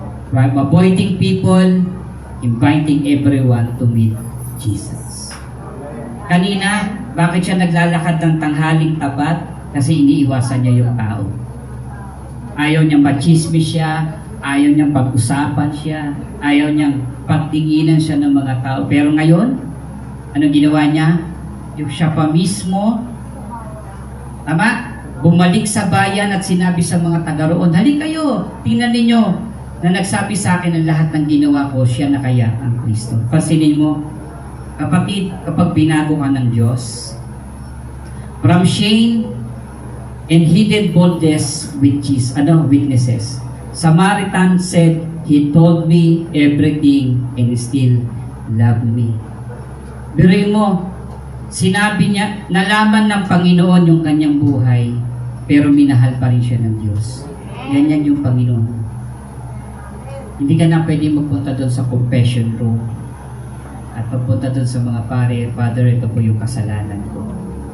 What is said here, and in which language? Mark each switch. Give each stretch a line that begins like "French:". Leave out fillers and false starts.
English: From avoiding people, inviting everyone to meet Jesus.
Filipino: Kanina, bakit siya naglalakad ng tanghaling tapat? Kasi iniiwasan niya yung tao. Ayaw niyang machismis siya, ayaw niyang pag-usapan siya, ayaw niyang pagtinginan siya ng mga tao. Pero ngayon, anong ginawa niya? Yung siya pa mismo, tama? Bumalik sa bayan at sinabi sa mga taga roon, halika kayo, tingnan ninyo na nagsabi sa akin ang lahat ng ginawa ko, siya na kaya ang Kristo. Pansinin mo, kapag binago ka ng Diyos,
English: from shame and hidden boldness witnesses. Samaritan said, he told me everything and still loved me.
Filipino: Biruin mo, sinabi niya, nalaman ng Panginoon yung kanyang buhay, pero minahal pa rin siya ng Diyos. Ganyan yung Panginoon. Hindi ka na pwede magpunta doon sa confession room at pagpunta doon sa mga pare, Father, ito po yung kasalanan ko.